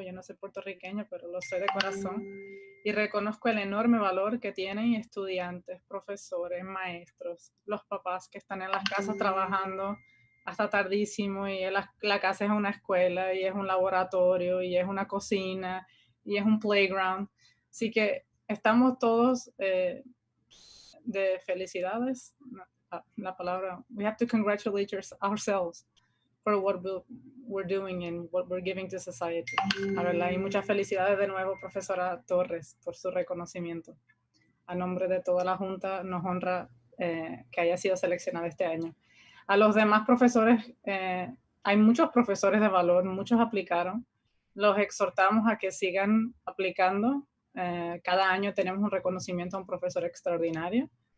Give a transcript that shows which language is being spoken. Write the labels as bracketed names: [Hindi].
[Spanish] Yo no soy puertorriqueña, pero lo soy de corazón. Y reconozco el enorme valor que tienen estudiantes, profesores, maestros, los papás que están en las casas trabajando hasta tardísimo, y la casa es una escuela, y es un laboratorio, y es una cocina, y es un playground. Así que estamos todos de felicidades. La palabra, [English] we have to congratulate ourselves for what we're doing and what we're giving to society. [Spanish] La verdad, y muchas felicidades de nuevo, profesora Torres, por su reconocimiento. A nombre de toda la Junta, nos honra que haya sido seleccionada este año. A los demás profesores, hay muchos profesores de valor, muchos aplicaron. Los exhortamos a que sigan aplicando. Cada año tenemos un reconocimiento a un profesor extraordinario.